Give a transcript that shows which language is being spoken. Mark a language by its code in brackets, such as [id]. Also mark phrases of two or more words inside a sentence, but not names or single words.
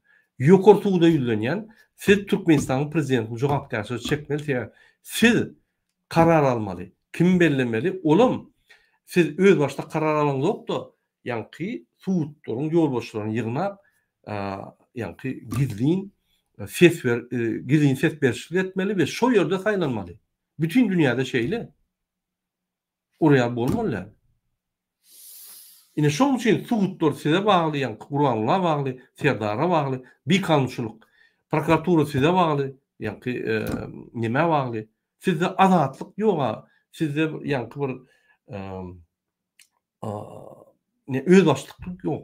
[tk] Ýokary suwda ýüzlenýän, siz Türkmenistanyň prezidentini jogapkarşylyga çekmeli, siz karar almaly. Kim bellemeli? Olam siz öz başda karar alaňyz ýokda, ýa-ni suwtlaryň, ýolbaşçylaryň ýygnap, ýa-ni gizlin ses berişlik etmeli we şo ýerde saýlanmaly. Bütün dünyada şeyle. Oraya bolmaly. Ine şoň üçin suwutlar size bagly, ýa-ni Kur'anla bagly, Serdara bagly, bir kanunçylyk, prokuratura size bagly, ýa-ni nime bagly. Sizde azatlyk ýok. Sizde ýa-ni bir ne öz başlyk ýok.